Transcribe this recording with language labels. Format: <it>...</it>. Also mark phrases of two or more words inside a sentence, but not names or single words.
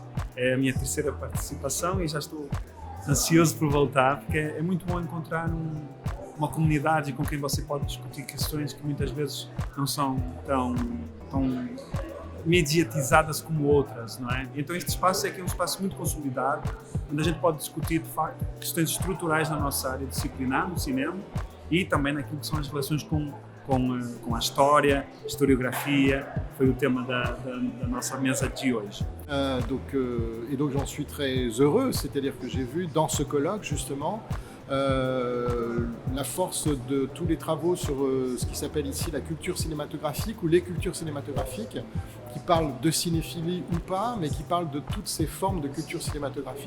<pt>É a minha terceira participação e já estou ansioso por voltar, porque é muito bom encontrar uma comunidade com quem você pode discutir questões que muitas vezes não são tão mediatizadas como outras, não é? Então este espaço é aqui um espaço muito consolidado, onde a gente pode discutir, de facto, questões estruturais na nossa área disciplinar, no cinema, et também naquilo que são as relações com a história, historiografia, foi o tema da nossa mesa de hoje.</pt> <fr>Donc j'en suis très heureux, c'est-à-dire que j'ai vu dans ce colloque justement la force de tous les travaux sur ce qui s'appelle ici la culture cinématographique ou les cultures cinématographiques, qui parlent de cinéphilie ou pas, mais qui parlent de toutes ces formes de culture cinématographique.</fr>